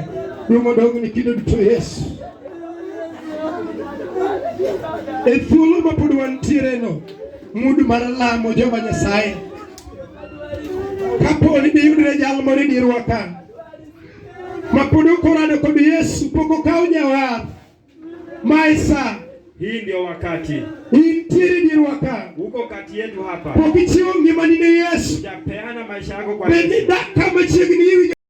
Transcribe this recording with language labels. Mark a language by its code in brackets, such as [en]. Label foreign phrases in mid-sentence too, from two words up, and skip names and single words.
[luo] Duong' odogni kinde duto Yesu. E thuolo ma pod wantiere no, mudu mar lamo Jehova Nyasaye. Kapo ni diyudre jal moro e dierwa ka mapodo korado kod Yesu poko kao jawar maisa, [sw] hii ndio wakati [luo] intiere dierwa ka [sw] uko kati yetu hapa, [luo] pokichiwo ngimani ne Yesu, [sw] hujapeana maisha yako kwa [luo] Yesu, kama chiegni